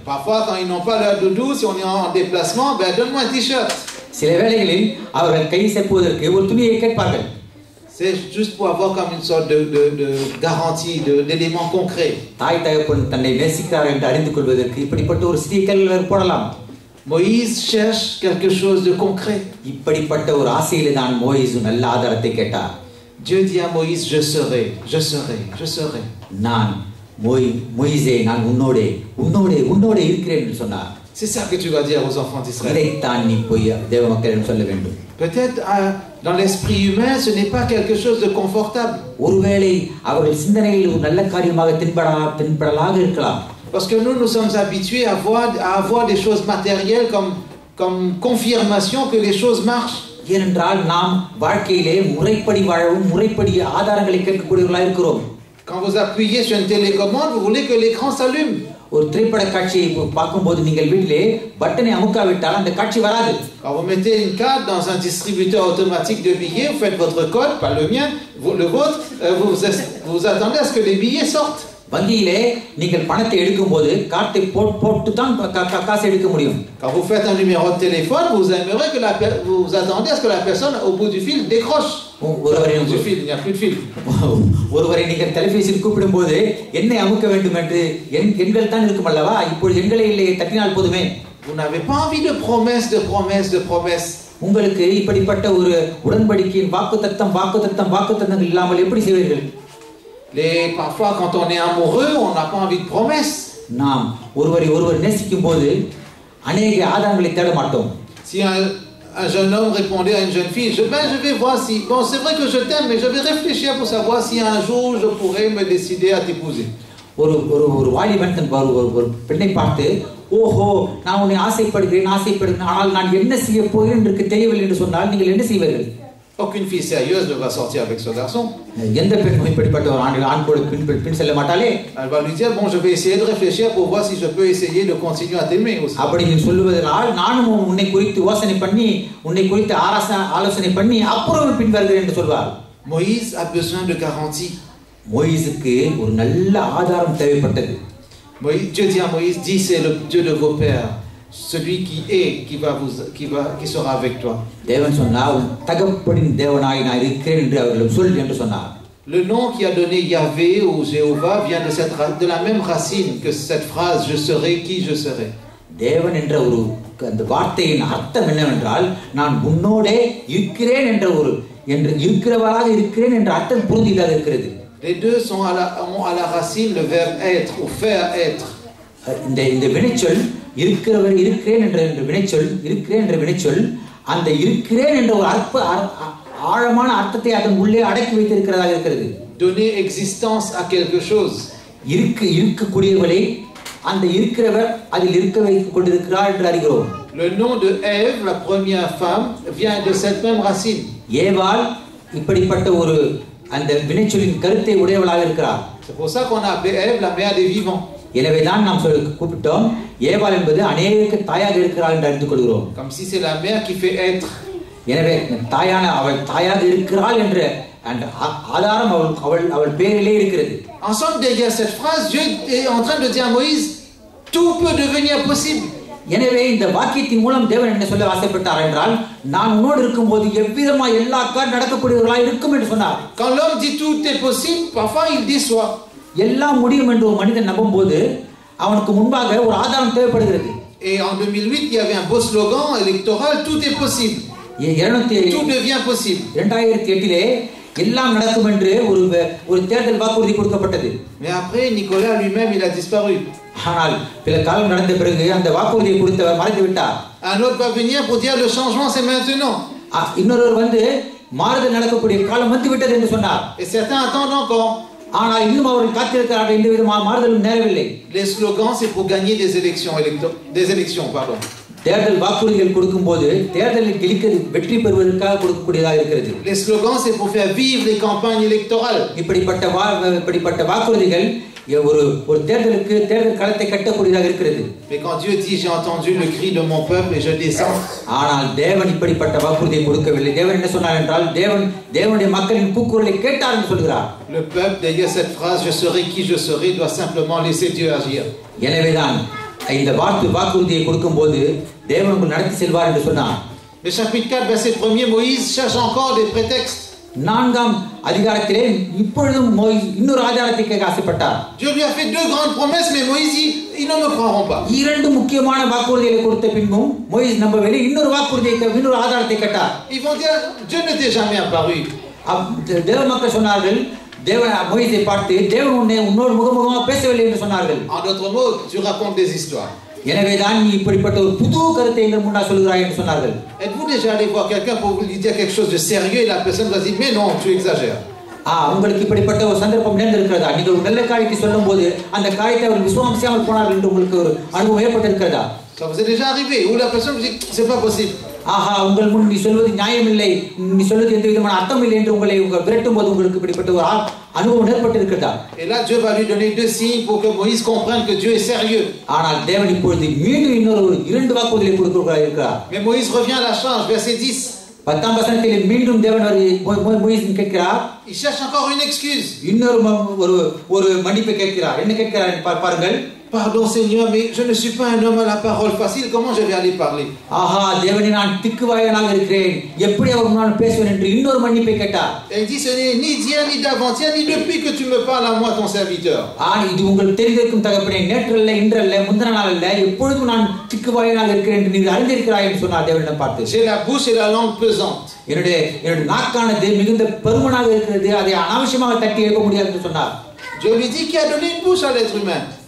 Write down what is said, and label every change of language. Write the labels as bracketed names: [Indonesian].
[French] Parfois, quand ils n'ont pas leur doudou, si on est en déplacement, ben donne-moi un t-shirt. [Tamil] சில வேளைகளில் அவர்கள் கை செப்புவதற்கு ஒரு துணியை கேட்பார்கள். [French] C'est juste pour avoir comme une sorte de garantie, d'éléments concrets. [Tamil] தாய் தகப்பன் தன்னை நேசிக்கிறார் என்று அறிந்து கொள்வதற்கு இப்படிப்பட்ட ஒரு சிறிய கல்லை போடலாம். [French] Moïse cherche quelque chose de concret. [Tamil] இப்படிப்பட்ட ஒரு ஆசையிலே தான் மோயிஸ் நல்ல ஆதாரத்தை கேட்டார். [French] Dieu dit à Moïse, je serai, je serai, je serai. [Tamil] நான் மோயிசே நான் உன்னோடே இருக்கிறேன் என்று சொன்னார். [French] C'est ça que tu vas dire aux enfants d'Israël. [Tamil] இதைத்தான் நீ போய் தேவ மக்களிடம் சொல்ல வேண்டும். [French] Peut-être dans l'esprit humain, ce n'est pas quelque chose de confortable. [Tamil] ஒருவேளை அவர்கள் சிந்தனையில் ஒரு நல்ல காரியமாக தென்படலாக இருக்கலாம். [French] Parce que nous sommes habitués à avoir des choses matérielles comme confirmation que les choses marchent. [Tamil] ஏனென்றால் நாம் வாழ்க்கையிலே முறைப்படி வாழவும் முறைப்படி ஆதாரங்களை கேட்கக்கூடியவர்களாக இருக்கிறோம். [French] Quand vous appuyez sur une télécommande, vous voulez que l'écran s'allume. [Tamil] ஒரு திரைப்பட காட்சியை பார்க்கும்போது நீங்கள் வீட்டிலே பட்டனை அமுக்காவிட்டால் அந்த காட்சி வராது. [French] Quand vous mettez une carte dans un distributeur automatique de billets, vous faites votre code, pas le mien, le vôtre, vous attendez à ce que les billets sortent. [Tamil] வங்கியிலே நீங்கள் பணத்தை எடுக்கும்போது கார்டை போட்டு தான் காசு எடுக்க முடியும். [French] Quand vous faites un numéro de téléphone, vous aimeriez que vous attendez à ce que la personne au bout du fil décroche. Il n'y a plus de fil. [Tamil] ஒருவரை நீங்கள் தொலைபேசியில் கூப்பிடும்போது என்னை அமுக்க வேண்டும் என்று எண்கள் தான் இருக்கும் அல்லவா? இப்பொழுது எண்களை இல்லை தட்டினால் போதுமே. [French] Vous n'avez pas envie de promesses. [Tamil] உங்களுக்கு இப்படிப்பட்ட ஒரு உடன்படிக்கையின் வாக்குத்தத்தங்கள் இல்லாமல் எப்படி செய்வீர்கள்? [French] Parfois, quand on est amoureux, on n'a pas envie de promesses. [Tamil] நாம் ஒருவர் நேசிக்கும் போது அநேக ஆதாரங்களை தேட மாட்டோம். [French] Si un jeune homme répondait à une jeune fille, je vais voir si... Bon, c'est vrai que je t'aime, mais je vais réfléchir pour savoir si un jour je pourrais me décider à t'épouser. [Tamil] ஒரு வாலிபன் ஒரு பெண்ணை பார்த்து, ஓஹோ நான் உன்னை ஆசைப்படுகிறேன் ஆனால் நான் என்ன செய்ய போகிறேன் என்று தெரியவில்லை என்று சொன்னால் நீங்கள் என்ன செய்வீர்கள்? [French] Aucune fille sérieuse ne va sortir avec ce garçon. [Tamil] எந்த பெண்ணும் இப்படிப்பட்ட ஒரு ஆண் கூட பின் செல்ல மாட்டாளே. [French] Elle va lui dire, bon, je vais essayer de réfléchir pour voir si je peux essayer de continuer à t'aimer aussi. [Tamil] அப்படி நீ சொல்லுவதனால் நானும் உன்னை குறித்து யோசனை பண்ணி உன்னை குறித்து ஆலோசனை பண்ணி அப்புறம் பின் வருகிறேன் என்று சொல்வார். [French] Moïse a besoin de garantie. [Tamil] மோயிசுக்கு ஒரு நல்ல ஆதாரம் தேவைப்பட்டது. [French] Dieu dit à Moïse, dis c'est le Dieu de vos pères, celui qui est, qui sera avec toi. [Tamil] தேவன் சொன்னார், தகப்பனின் தேவனாய் நான் இருக்கிறேன் என்று அவர்களுக்கு சொல் என்று சொன்னார். [French] Le nom qui a donné Yahvé ou Jéhovah vient de la même racine que cette phrase, je serai qui je serai. [Tamil] தேவன் என்ற ஒரு அந்த வார்த்தையின் அர்த்தம் என்னவென்றால் நான் உன்னோடே இருக்கிறேன் என்று இருக்கிறவராக இருக்கிறேன் என்ற அர்த்தம் புரிந்ததாக இருக்கிறது. [French] Les deux ont à la racine le verbe être ou faire être. [Tamil] இந்த வினைச்சொல் இருக்கிறேன் என்ற வினைச்சொல் அந்த இருக்கிறேன் என்ற ஒரு ஆழமான அர்த்தத்தை அதன் உள்ளே அடக்கி வைத்திருக்கிறதாக இருக்கிறது. [French] Donner existence à quelque chose. [Tamil] இருக்கக்கூடியவளை அந்த இருக்கிறவர் அதில் இருக்க வைத்துக் கொண்டிருக்கிறார் என்று அறிகிறோம். [French] Le nom de Ève, la première femme, vient de cette même racine. [Tamil] ஏவாள் இப்படிப்பட்ட ஒரு அந்த வினைச்சொல்லின் கருத்தை உடையவளாக இருக்கிறார். [French] C'est pour ça qu'on a appelé Ève la mère des vivants. [Tamil] எனவே தான் நாம் கூப்பிட்டோம் ஏவாள் என்பது அநேக தாயாக இருக்கிறாள் என்று அறிந்து கொள்கிறோம். [French] Comme si c'est la mère qui fait être. [Tamil] எனவே அவள் தாயாக இருக்கிறாள் என்ற அந்த ஆதாரம் அவள் பேரிலே இருக்கிறது. [French] En somme, derrière cette phrase, Dieu est en train de dire à Moïse, tout peut devenir possible. [Tamil] எனவே இந்த வாக்கியத்தின் மூலம் தேவன் என்ன சொல்ல ஆசைப்பட்டார் என்றால் நான் உன்னோடு இருக்கும்போது எவ்விதமா எல்லா காரியம் நடக்கக்கூடியவர்களாக இருக்கும் என்று சொன்னார். [French] Quand l'homme dit tout est possible, parfois il déçoit. [Tamil] எல்லாம் முடியும் என்று ஒரு மனிதன் நம்பும்போது அவனுக்கு முன்பாக ஒரு ஆதாரம் தேவைப்படுகிறது. [French] Et en 2008, il y avait un beau slogan électoral, tout est possible. Tout devient possible. [Tamil] 2008 எல்லாம் நடக்கும் என்று ஒரு தேர்தல் வாக்குறுதி கொடுக்கப்பட்டது. [French] Mais après Nicolas lui-même il a disparu. [Tamil] ஆனால் பிற காலம் நடந்த பிறகு அந்த வாக்குறுதியை கொடுத்தவர் மறைந்து விட்டார். [French] Un autre va venir pour dire le changement c'est maintenant. [Tamil] இன்னொருவர் வந்து மாறுதல் நடக்கக்கூடிய காலம் வந்து விட்டது என்று சொன்னார். [French] Et certains attendent encore. [Tamil] ஆனால் இன்னும் அவர்கள் காத்திருக்கிறார்கள் எந்த விதமான மாறுதலும் நேரவில்லை. [French] Les slogans c'est pour gagner des élections pardon. [Tamil] தேர்தல் வாக்குறுதிகள் கொடுக்கும்போது தேர்தலில் வெற்றி பெறுவதற்காக கொடுக்கக்கூடியதாக இருக்கிறது. [French] Les slogans c'est pour faire vivre les campagnes électorales. [Tamil] இப்படிப்பட்ட வாக்குறுதிகள் ஒரு தேர்தலுக்கு தேர்தல் களத்தை கட்டக்கூடியதாக இருக்கிறது. [French] Mais quand Dieu dit j'ai entendu le cri de mon peuple et je descends. [Tamil] ஆனால் தேவன் இப்படிப்பட்ட வாக்குறுதியை கொடுக்கவில்லை. தேவன் என்ன சொன்னார் என்றால் தேவனுடைய மக்களின் கூக்குரலை கேட்டார் என்று சொல்கிறார். [French] Le peuple derrière cette phrase je serai qui je serai doit simplement laisser Dieu agir. [Tamil] எனவேதான் இந்த வாக்குறுதியை கொடுக்கும்போது தேவன் நடத்தி செல்வார் என்று சொன்னார். [French] Le chapitre 4 verset 1er, Moïse cherche encore des prétextes. [Tamil] 4ஆம் அதிகாரத்திலே இப்பொழுதும் இன்னொரு ஆதாரத்தை ஆசைப்பட்டார். [French] Dieu lui a fait 2 grandes promesses mais Moïse ils ne me croiront pas. [Tamil] இரண்டு முக்கியமான வாக்குறுதிகளை கொடுத்த பின்பும் மோசே நம்பவில்லை. இன்னொரு ஆதாரத்தை கேட்டார். [French] Ils vont dire Dieu ne t'est jamais apparu. [Tamil] தேவ மக்கள் சொன்னார்கள் தேவன் மோசேயை பார்த்து தேவன் உன்னோடு முகமுகமாக பேசவில்லை என்று சொன்னார்கள். [French] En d'autres mots, tu racontes des histoires. [Tamil] எனவேதான் நீ இப்படிப்பட்ட ஒரு புது கருத்தை எங்கள் முன்னால் சொல்கிறாய் என்று சொன்னார்கள். [French] Êtes-vous déjà allé voir quelqu'un pour lui dire quelque chose de sérieux et la personne va dire mais non, tu exagères. [Tamil] உங்களுக்கு இப்படிப்பட்ட ஒரு சந்தர்ப்பம் நேர்ந்திருக்கிறதா? நீங்கள் ஒரு நல்ல காரியத்தை சொல்லும்போது அந்த காரியத்தை அவர் விசுவாசியாமல் போனார்கள் என்று உங்களுக்கு ஒரு அனுபவம் ஏற்பட்டிருக்கிறதா? [French] Ça vous est déjà arrivé où la personne vous dit c'est pas possible. [Tamil] உங்கள் முன் நீ சொல்வது நியாயமில்லை, நீ சொல்வது எந்த விதமான அர்த்தம் இல்லை என்று உங்களை விரட்டும் போது உங்களுக்கு இப்படிப்பட்ட ஒரு அனுபவம் ஏற்பட்டிருக்கிறதா? [French] Et là Dieu va lui donner 2 signes pour que Moïse comprenne que Dieu est sérieux. [Tamil] ஆனால் தேவன் இப்பொழுது மீண்டும் இன்னொரு 2 வாக்குறுதிகளை கொடுக்கிறார். [French] Mais Moïse revient à la charge, verset 10. [Tamil] 10ஆம் வசனத்தில் மீண்டும் தேவன் மோசே கேட்கிறார். [French] Il cherche encore une excuse. [Tamil] இன்னொரு ஒரு மன்னிப்பை கேட்கிறார். என்ன கேட்கிறார் பாருங்கள். [French] Pardon Seigneur, mais je ne suis pas un homme à la parole facile, comment je vais aller parler? [Tamil] தேவனே நான் திக்குவாயனாக இருக்கிறேன், எப்படி அவர் நான் பேசுவேன் என்று இன்னொரு மன்னிப்பை கேட்டார். [French] Il dit ce n'est ni d'hier ni d'avant-hier ni depuis que tu me parles à moi ton serviteur. [Tamil] இது உங்களுக்கு தெரிந்திருக்கும் தகப்பனே, நேற்றல்ல இன்றல்ல முந்தின நாள் அல்ல, எப்பொழுதும் நான் திக்குவாயனாக இருக்கிறேன் என்று நீர் அறிந்திருக்கிறாய் என்று சொன்னார் தேவனிடம் பார்த்து. [French] J'ai la bouche et la langue pesante. [Tamil] என்னுடைய நாக்கானது மிகுந்த பருமனாக இருக்கிறது, அதை அனாவசியமாக தட்டி எழுப்ப முடியாது என்று சொன்னார். [French] Dieu lui dit qui a donné une bouche à l'être humain.